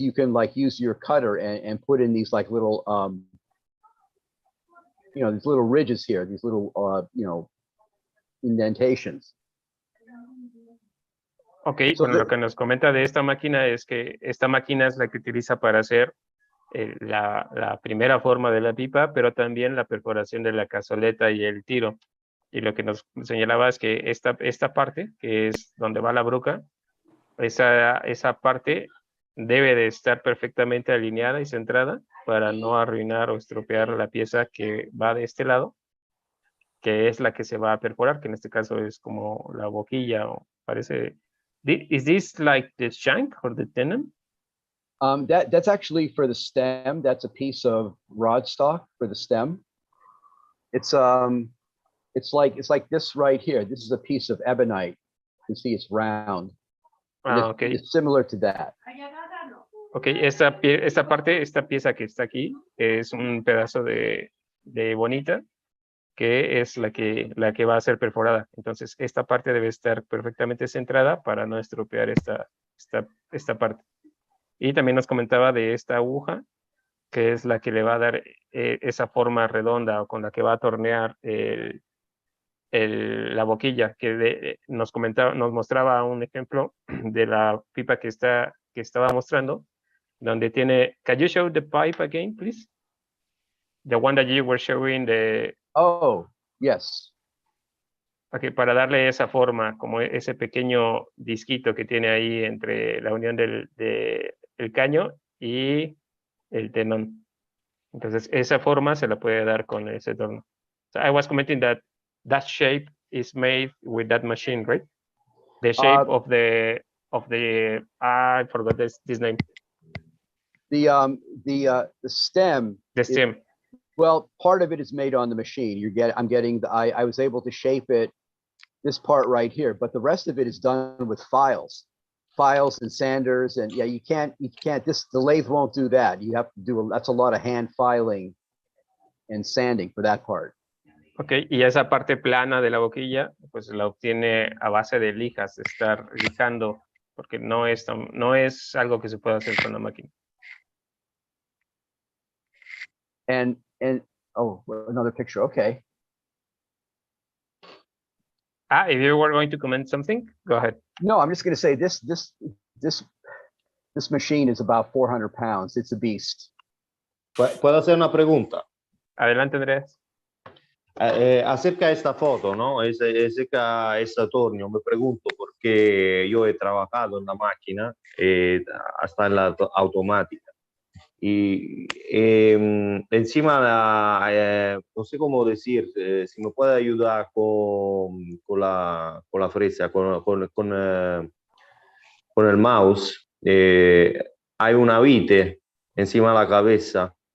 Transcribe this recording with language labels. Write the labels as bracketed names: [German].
[English] You can like use your cutter and put in these like little you know, these little ridges here, these little you know, indentations. [Spanish] Ok, so bueno, lo que nos comenta de esta máquina es que esta máquina es la que utiliza para hacer la primera forma de la pipa, pero también la perforación de la cazoleta y el tiro. Y lo que nos señalaba es que esta parte, que es donde va la bruca, esa parte debe de estar perfectamente alineada y centrada para no arruinar o estropear la pieza que va de este lado, que es la que se va a perforar, que en este caso es como la boquilla, o parece... [English] Is this like the shank or the tenon? That's actually for the stem. That's a piece of rod stock for the stem. It's like this right here. This is a piece of ebonite. You see, it's round. Okay. It's similar to that. [Spanish] Okay, esta pieza que está aquí es un pedazo de bonita que es la que va a ser perforada. Entonces, esta parte debe estar perfectamente centrada para no estropear esta parte. Y también nos comentaba de esta aguja, que es la que le va a dar esa forma redonda o con la que va a tornear la boquilla, que nos mostraba un ejemplo de la pipa que estaba mostrando, donde tiene... [English] Can you show the pipe again, please? The one that you were showing the... Oh, yes. [Spanish] Okay, para darle esa forma, como ese pequeño disquito que tiene ahí entre la unión del caño y el tenón. Entonces, esa forma se la puede dar con ese torno. [English] So I was commenting that that shape is made with that machine, right? The shape of the I forgot this name. The stem. The stem. Well, part of it is made on the machine. I'm getting I was able to shape it, this part right here, but the rest of it is done with files and sanders, and yeah, you can't the lathe won't do that. You have to do that's a lot of hand filing and sanding for that part. [Spanish] Okay, y esa parte plana de la boquilla, pues la obtiene a base de lijas, de estar lijando, porque no es algo que se pueda hacer con la máquina. [English] And oh, another picture. Okay. If you were going to comment something, go ahead. No, I'm just going to say this machine is about 400 pounds. It's a beast. [Spanish] ¿Puedo hacer una pregunta? Adelante, Andrés. Acerca de esta foto, ¿no? Acerca de este tornio, me pregunto porque yo he trabajado en la máquina, hasta en la automática. Y encima, no sé cómo decir, si me puede ayudar con la fresa, con el mouse, hay una vite encima de la cabeza.